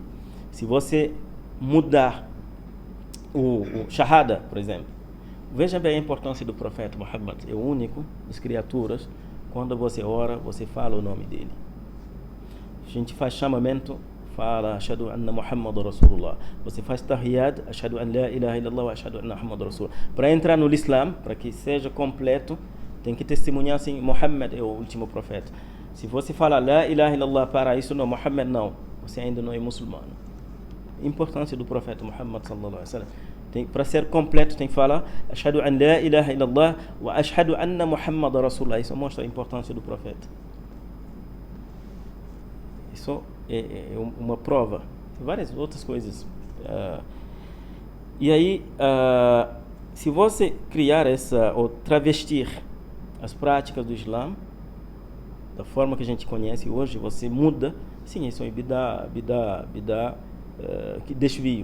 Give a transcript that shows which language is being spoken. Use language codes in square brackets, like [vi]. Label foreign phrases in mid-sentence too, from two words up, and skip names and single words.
[pt] Se você mudar o shahada, por exemplo, veja bem a importância do profeta Muhammad, é o único das criaturas, quando você ora, você fala o nome dele. A gente faz chamamento, fala [ar] أشهد أن محمد رسول الله. [pt] Você faz tahiyad, [ar] أشهد أن لا إله إلا الله وأشهد أن محمد رسول الله. [pt] Para entrar no Islã, para que seja completo, tem que testemunhar assim: Muhammad é o último profeta. Se você fala [ar] لا إله إلا الله [pt] para isso, não, Muhammad não, você ainda não é muçulmano. Importância do profeta Muhammad [ar] صلى الله عليه وسلم. [pt] Para ser completo tem que falar [ar] أشهد أن لا إله إلا الله وأشهد أن محمد رسول الله. [pt] Isso mostra a importância do profeta. Isso é uma prova. Tem várias outras coisas. E aí, se você criar ou travestir as práticas do Islã da forma que a gente conhece hoje, você muda, sim, isso é bid'a, que desvio.